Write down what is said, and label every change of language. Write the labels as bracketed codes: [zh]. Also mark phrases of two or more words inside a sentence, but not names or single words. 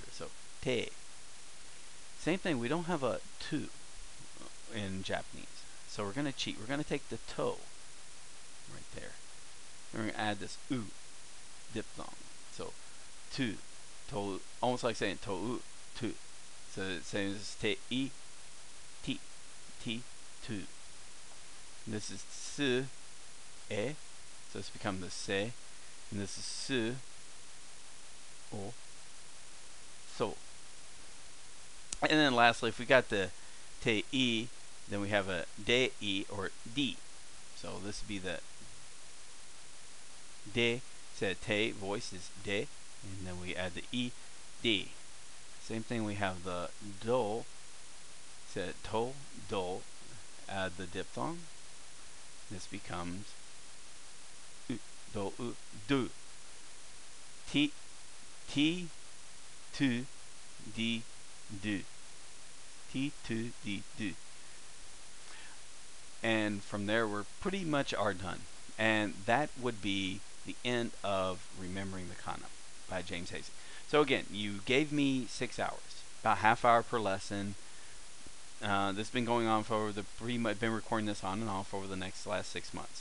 [en] So te. Same thing. We don't have a tu in Japanese. So we're gonna cheat. We're gonna take the to right there. And we're gonna add this u diphthong. So tu, to, almost like saying to, tu. So the same as te, e, ti, ti, tu. And this is su, e. So it's become the se. And this is su, o, so. And then lastly, if we got the te, e, then we have a de, e, or d. So this would be the de. So te, voice is de. And then we add the e, d. Same thing, we have the do, so to, do, add the diphthong. This becomes u, do, u, do. T, t, tu, d, do. T, tu, d, do. And from there, we're pretty much are done. And that would be the end of Remembering the Kana by James Hayes. So again, you gave me 6 hours, about half hour per lesson. This has been going on for I've been recording this on and off over the last 6 months.